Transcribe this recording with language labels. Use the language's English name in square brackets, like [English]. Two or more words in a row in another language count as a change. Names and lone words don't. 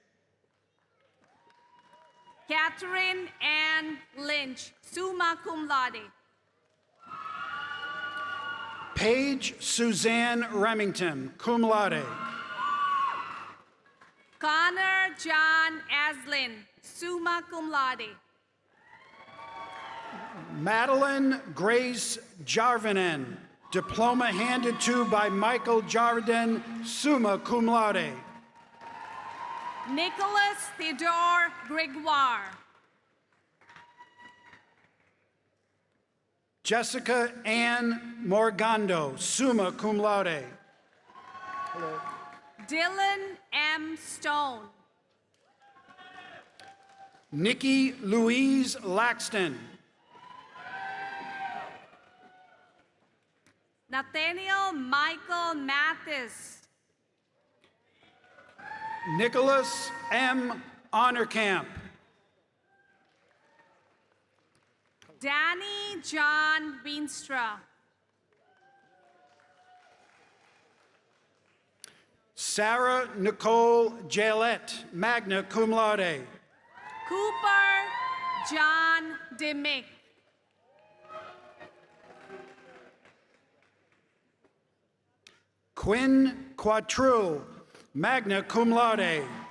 [English] Catherine Ann Lynch, [Latin] summa cum laude. [English] Paige Suzanne Remington, [Latin] cum laude. [English] Connor John Aslin, [Latin] summa cum laude. [English] Madeline Grace Jarvinen, diploma handed to by Michael Jarvin, [Latin] summa cum laude. [English] Nicholas Theodore Gregoire. Jessica Ann Morgando, [Latin] summa cum laude. [English] Dylan M. Stone. Nikki Louise Laxton. Nathaniel Michael Mathis. Nicholas M. Honorkamp. Danny John Veenstra. Sarah Nicole Jalette, [Latin] magna cum laude. [English] Cooper John Dimick. Quinn Quattrell, [Latin] magna cum laude.